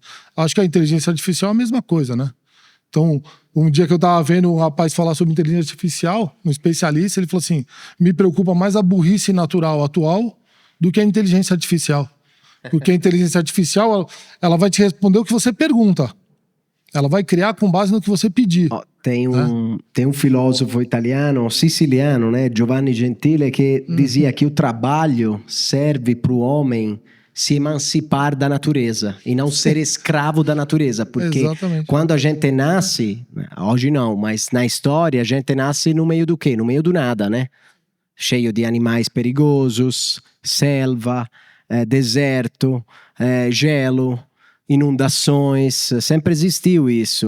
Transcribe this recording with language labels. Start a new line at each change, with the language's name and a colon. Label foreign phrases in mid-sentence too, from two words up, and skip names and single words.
Portuguese: Acho que a inteligência artificial é a mesma coisa, né? Então, um dia que eu tava vendo um rapaz falar sobre inteligência artificial, um especialista, ele falou assim, me preocupa mais a burrice natural atual do que a inteligência artificial. Porque a inteligência artificial, ela vai te responder o que você pergunta. Ela vai criar com base no que você pedir. Tem um filósofo italiano, siciliano, né, Giovanni Gentile, que dizia que o trabalho serve para o homem se emancipar da natureza e não ser escravo da natureza, porque quando a gente nasce, hoje não, mas na história a gente nasce no meio do quê? No meio do nada, né? Cheio de animais perigosos, selva, deserto, gelo, inundações, sempre existiu isso.